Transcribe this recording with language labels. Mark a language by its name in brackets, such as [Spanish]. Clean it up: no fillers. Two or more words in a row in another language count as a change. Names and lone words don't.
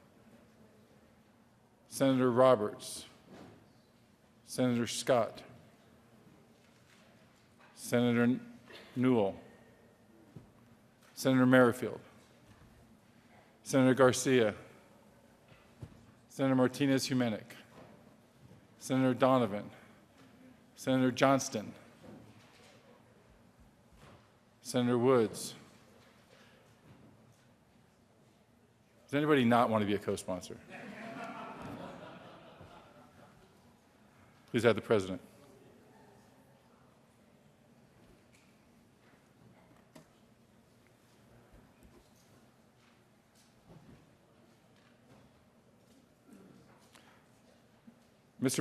[English] Senator Roberts, Senator Scott, Senator Newell, Senator Merrifield, Senator Garcia, Senator Martinez-Humenick, Senator Donovan, Senator Johnston, Senator Woods. Does anybody not want to be a co-sponsor? Please have the President. Mr.